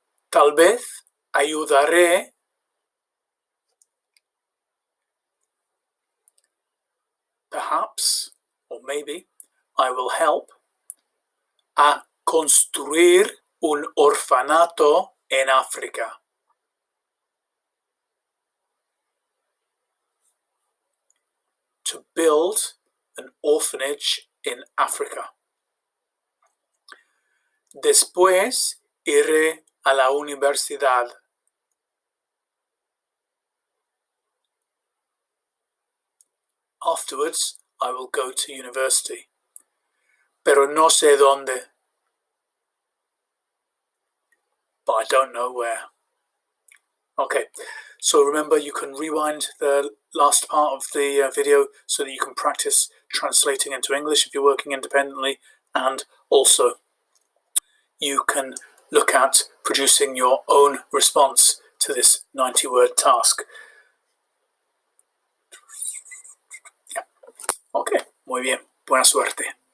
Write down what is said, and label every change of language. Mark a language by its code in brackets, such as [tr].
[es] Tal vez ayudaré [en] perhaps, or maybe, I will help [es] a construir un orfanato en África. [en] To build an orphanage in Africa. [es] Después iré a la universidad. [en] Afterwards, I will go to university. [es] Pero no sé dónde. [en] But I don't know where. Okay, so remember you can rewind the last part of the video so that you can practice translating into English if you're working independently, and also you can look at producing your own response to this 90-word task. [es] Yeah. Ok, muy bien. Buena suerte.